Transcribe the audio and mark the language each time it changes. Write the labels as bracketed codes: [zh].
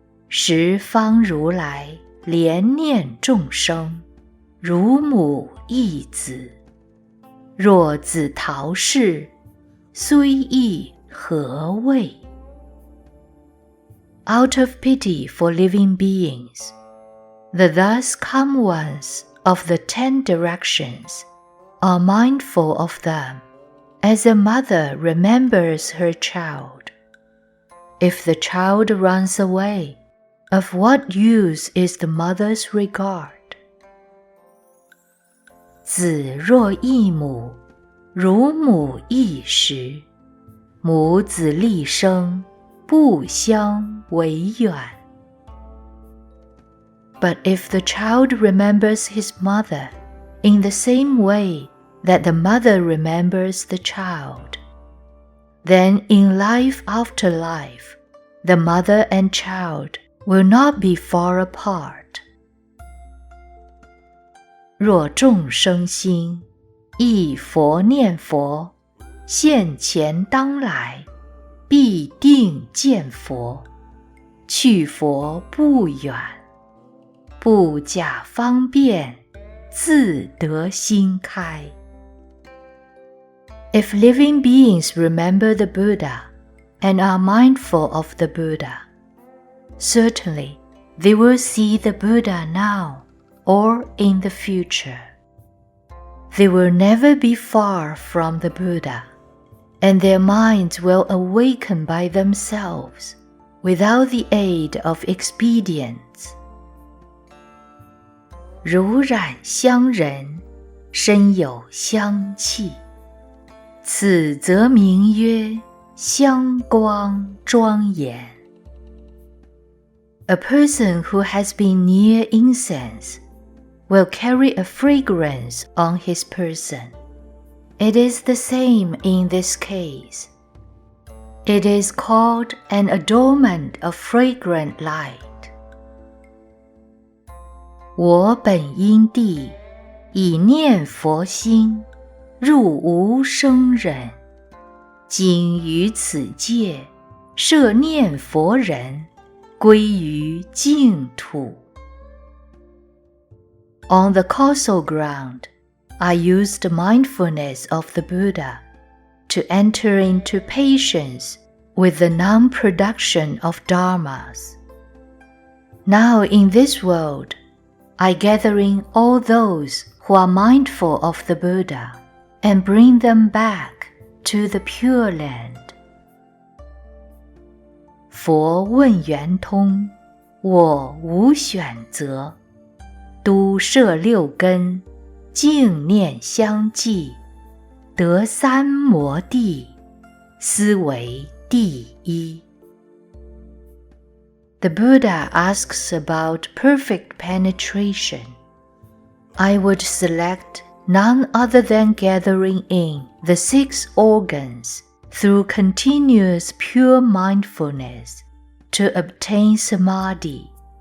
[zh] 十方如来怜念众生，如母忆子。若子逃世，虽忆何谓？ [en] Out of pity for living beings, the thus come ones of the 10 directions are mindful of them as a mother remembers her child. If the child runs away, of what use is the mother's regard? [zh] 子若忆母，如母忆时，母子立生，不相为远。 [en] But if the child remembers his mother in the same way that the mother remembers the child, then in life after life, the mother and child will not be far apart. [zh] 若众生心忆佛念佛，现前当来，必定见佛，去佛不远，不假方便，自得心开。 [en] If living beings remember the Buddha and are mindful of the Buddha, certainly they will see the Buddha now or in the future. They will never be far from the Buddha, and their minds will awaken by themselves without the aid of expedients. [zh] 如染香人，身有香气，此则名曰香光庄严。 [en] A person who has been near incense will carry a fragrance on his person. It is the same in this case. It is called an adornment of fragrant light. [zh] 我本因地，以念佛心，入无生忍。今于此界，摄念佛人，归于净土。 [en] On the causal ground, I used the mindfulness of the Buddha to enter into patience with the non-production of dharmas. Now in this world, I gather in all those who are mindful of the Buddha and bring them back to the Pure Land. [zh] 佛问圆通，我无选择。都摄六根，净念相继，得三摩地，斯为第一。 [en] The Buddha asks about perfect penetration. I would select none other than gathering in the 6 organs through continuous pure mindfulness to obtain samadhi.